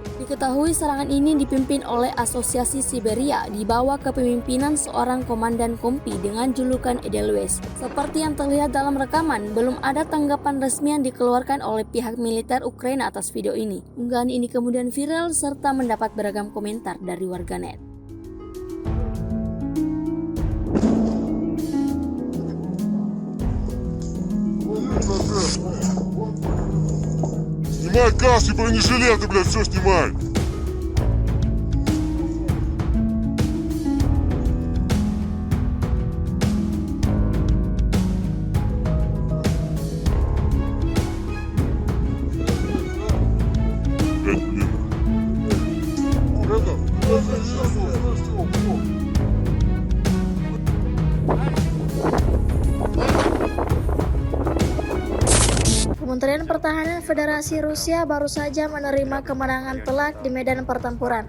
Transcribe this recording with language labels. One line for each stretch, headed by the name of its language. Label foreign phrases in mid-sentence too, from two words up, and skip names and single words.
Indonesian: Diketahui serangan ini dipimpin oleh Asosiasi Siberia di bawah kepemimpinan seorang komandan kompi dengan julukan Edelweiss. Seperti yang terlihat dalam rekaman, belum ada tanggapan resmi yang dikeluarkan oleh pihak militer Ukraina atas video ini. Unggahan ini kemudian viral serta mendapat beragam komentar dari warganet.
Russian: Снимай каску и бронежилеты, блядь, все снимай. Блядь, блин.
Indonesian: Kementerian Pertahanan Federasi Rusia baru saja menerima kemenangan telak di medan pertempuran.